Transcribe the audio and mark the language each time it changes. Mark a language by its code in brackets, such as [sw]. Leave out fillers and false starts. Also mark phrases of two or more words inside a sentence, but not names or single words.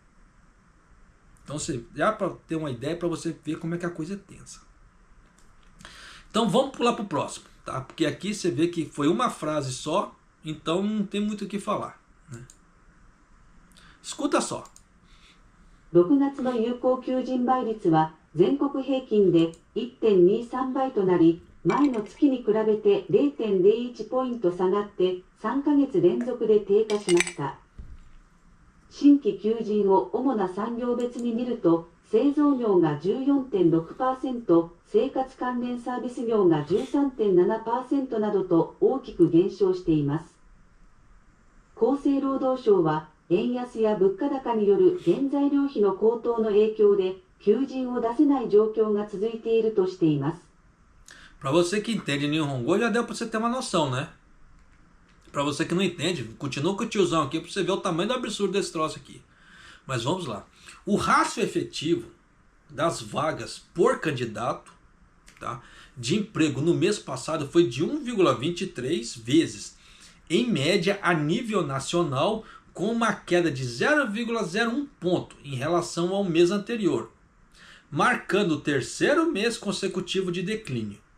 [pt] Então, já para ter uma ideia, para você ver como é que a coisa é tensa. Então, vamos pular para o próximo, tá? Porque aqui você vê que foi uma frase só, então não tem muito o que falar, né? Escuta só. [ja] 6 月の有効求人倍率は全国平均で 1.23 倍となり、前の月に比べて 0.01 ポイント下がって3ヶ月連続で低下しました。新規求人を主な産業別に見ると、製造業が 14.6%、生活関連サービス業が 13.7% などと大きく減少しています。厚生労働省は、円安や物価高による原材料費の高騰の影響で求人を出せない状況が続いているとしています。 [pt] Para você que entende Nihongo, já deu para você ter uma noção, né? Para você que não entende, continua com o tiozão aqui para você ver o tamanho do absurdo desse troço aqui. Mas vamos lá. O rácio efetivo das vagas por candidato, tá, de emprego no mês passado foi de 1,23 vezes, em média a nível nacional, com uma queda de 0,01 ponto em relação ao mês anterior, marcando o terceiro mês consecutivo de declínio.